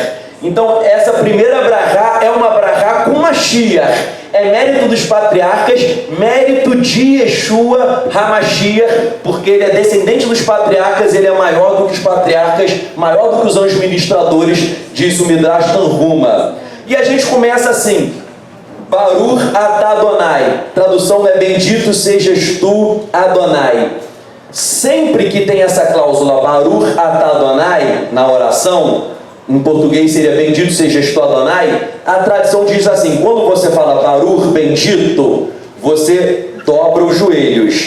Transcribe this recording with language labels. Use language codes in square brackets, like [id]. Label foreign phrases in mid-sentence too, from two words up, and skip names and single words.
[pt] Então essa primeira brachá é uma brachá com Mashiach. É mérito dos patriarcas, mérito de Yeshua HaMashiach, porque ele é descendente dos patriarcas, ele é maior do que os patriarcas, maior do que os anjos ministradores, diz o Midrash Tanhuma. E a gente começa assim: [he] ברוך אתה אדוני. [pt] Tradução é: bendito sejas tu, Adonai. Sempre que tem essa cláusula [he] ברוך אתה אדוני [pt] na oração, em português seria bendito sejas tu, Adonai, a tradição diz assim: quando você fala Baruch, bendito, você dobra os joelhos.